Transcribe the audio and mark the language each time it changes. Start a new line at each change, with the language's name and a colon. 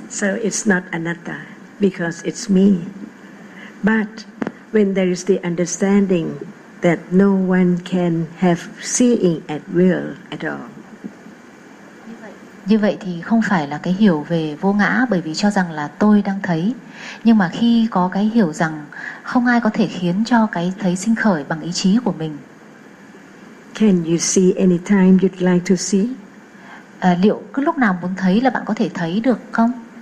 English: So it's not anatta because it's me. But when there is the understanding that no one can have seeing at will at all.
Vietnamese: Như vậy thì không phải là cái hiểu về vô ngã, bởi vì cho rằng là tôi đang thấy. Nhưng mà khi có cái hiểu rằng không ai có thể khiến cho cái thấy sinh khởi bằng ý chí của mình.
English: Can you see anytime you'd like to see?
Vietnamese: Liệu cứ lúc nào muốn thấy là bạn có thể thấy được không?